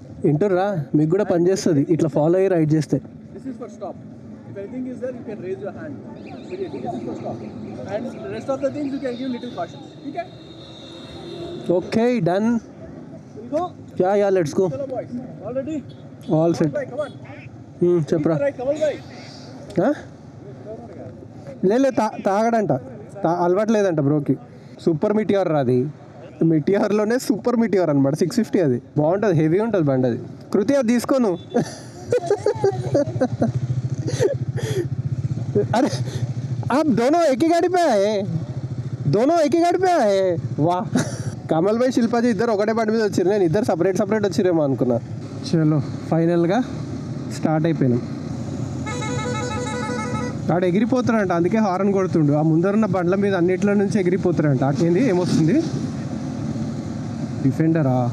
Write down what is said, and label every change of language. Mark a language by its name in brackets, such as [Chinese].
[Telugu] ఇంటర్రా మీకు కూడా పనిచేస్తుంది ఇట్లా ఫాలో అయ్యి రైడ్ చేస్తే. [English] This is for stop. If anything is there, you can raise your hand immediately. This is for stop. And the rest of the things you can give little caution. Okay. Okay, done. We'll go. Yeah, let's go. Hello boys. All ready? All set. Bhai, come on. [Telugu] చెప్పరా. [English] Right, Kamal bhai. [Telugu] లే తాగడంట, అలవాట్లేదంట బ్రోకి. Super మిటిఆర్ అది. మిటిఆర్లోనే super మిటిఆర్ అనమాట. 650 అది బాగుంటుంది, heavy ఉంటుంది బండి అది. కృతి అది తీసుకోను. [Hindi] అరే आप दोनों एक ही गाड़ी पे आए वाह. [Telugu] కమల్ భాయ్ శిల్పాజీ ఇద్దరు ఒకటే బండి మీద వచ్చారు, నేను ఇద్దరు సపరేట్ వచ్చిరేమో అనుకున్నా. చలో ఫైనల్గా స్టార్ట్ అయిపోయినాం. ఆడ ఎగిరిపోతారంట, అందుకే హారన్ కొడుతుండు. ఆ ముందరున్న బండ్ల మీద అన్నిట్లో నుంచి ఎగిరిపోతారంట. అటేంది ఏమొస్తుంది? డిఫెండరా?